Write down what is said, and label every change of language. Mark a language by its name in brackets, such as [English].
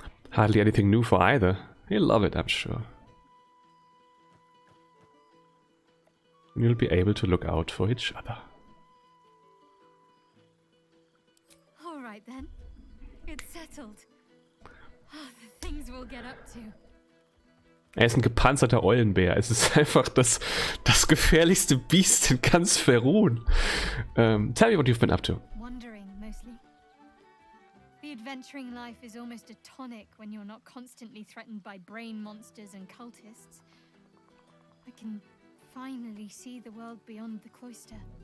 [English] Hardly anything new for either. He'll love it, I'm sure. And you'll be able to look out for each other. All right then. It's settled. Oh, the things we'll get up to. [German] Er ist ein gepanzerter Eulenbär. Es ist einfach das gefährlichste Biest in ganz Verun. [English] Tell me what you've been up to. Wandering, mostly. The adventuring life is almost a tonic when you're not constantly threatened by brain monsters and cultists. I can finally see the world beyond the cloister.